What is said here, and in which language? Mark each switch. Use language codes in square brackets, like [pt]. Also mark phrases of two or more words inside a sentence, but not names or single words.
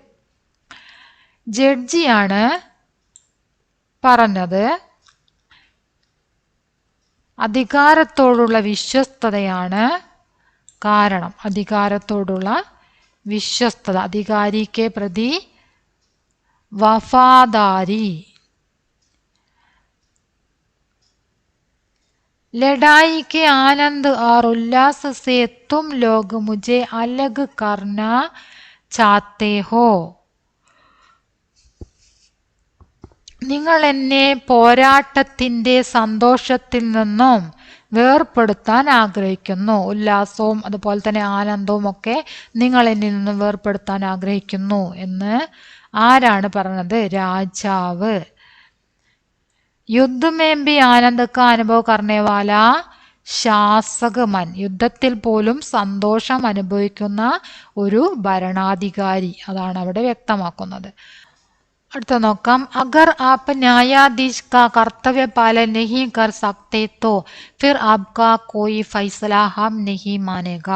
[ml] ജഡ്ജിയാണ് പറഞ്ഞത്. അധികാരത്തോടുള്ള വിശ്വസ്തതയാണ് കാരണം. അധികാരത്തോടുള്ള വിശ്വസ്തത, [hi] अधिकारी के प्रति वफ़ादारी. लड़ाई के आनंद और उल्लास से तुम लोग मुझे अलग करना चाहते हो, [ml] നിങ്ങൾ എന്നെ പോരാട്ടത്തിന്റെ സന്തോഷത്തിൽ നിന്നും വേർപ്പെടുത്താൻ ആഗ്രഹിക്കുന്നു. ഉല്ലാസവും അതുപോലെ തന്നെ ആനന്ദവും ഒക്കെ നിങ്ങൾ എന്നിൽ നിന്നും വേർപ്പെടുത്താൻ ആഗ്രഹിക്കുന്നു എന്ന് ആരാണ് പറഞ്ഞത്. രാജാവ്. [hi] युद्ध में भी आनंद का अनुभव करने वाला ശാസകമൻ, [ml] യുദ്ധത്തിൽ പോലും സന്തോഷം അനുഭവിക്കുന്ന ഒരു ഭരണാധികാരി. അതാണ് അവിടെ വ്യക്തമാക്കുന്നത്. അടുത്ത നോക്കാം. [hi] अगर आप न्यायाधीश का कर्तव्य पालन नहीं कर सकते तो फिर आपका कोई फ़ैसला हम नहीं मानेगा.